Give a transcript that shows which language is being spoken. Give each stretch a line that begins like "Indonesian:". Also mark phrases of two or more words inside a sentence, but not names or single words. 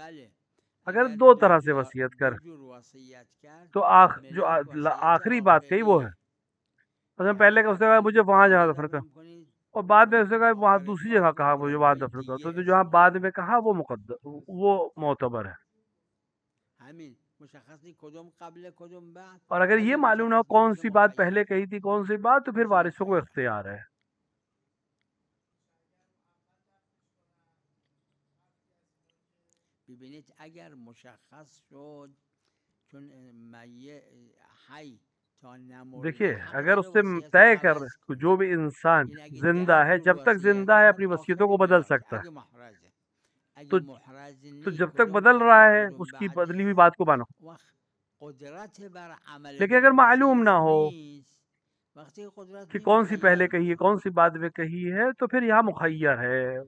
Urdu: اگر دو طرح سے وصیت کر تو جو آخری بات کہی وہ ہے، مثلا پہلے کا اس نے کہا مجھے وہاں جگہ دفن کر، اور بعد میں اس نے کہا وہاں دوسری جگہ کہا مجھے وہاں دفن کر، تو جو جہاں بعد میں کہا وہ مقدر، وہ معتبر ہے۔ اور اگر یہ معلوم نہ ہو کون سی بات پہلے کہی تھی کون سی بات، تو پھر وارثوں کو اختیار ہے۔
Persian: ببینید اگر مشخص شد چون حی تا نمرده،
Urdu: دیکھیے اگر اس سے طے کر جو بھی انسان زندہ ہے جب تک زندہ ہے اپنی وصیتوں کو بدل سکتا ہے، تو جب تک بدل رہا ہے اس کی بدلی ہوئی بات کو مانو۔ لیکن اگر معلوم نہ ہو کہ کون سی پہلے کہی ہے کون سی بعد میں کہی ہے تو پھر یہاں مخیر ہے۔